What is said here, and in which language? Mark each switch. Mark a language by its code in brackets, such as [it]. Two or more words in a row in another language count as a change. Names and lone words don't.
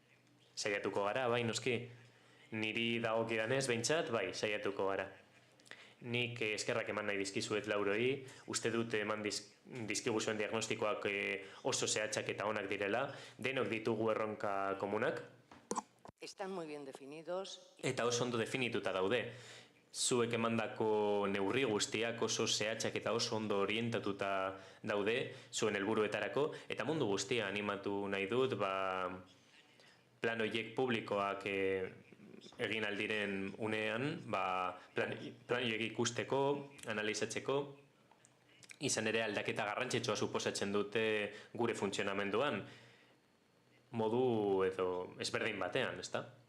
[eu] Saiatuko gara, bai noski, niri dagokidanez behintzat, bai, saiatuko gara. nik eskerrak eman nahi dizkizuet lauroi, uste dut eman dizkigu zuen diagnostikoak oso zehatzak eta onak direla, denok ditugu erronka komunak. [es] Están muy bien definidos. [eu] Eta oso ondo definituta daude. Zuek emandako neurri guztiak oso zehatzak eta oso ondo orientatuta daude, zuen helburuetarako, eta mundu guztia animatu nahi dut, plan horiek publikoak egin aldiren unean, plan horiek ikusteko, analizatzeko, izan ere aldaketa garrantzitsua suposatzen dute gure funtzionamenduan, modu edo ezberdin batean, ezta?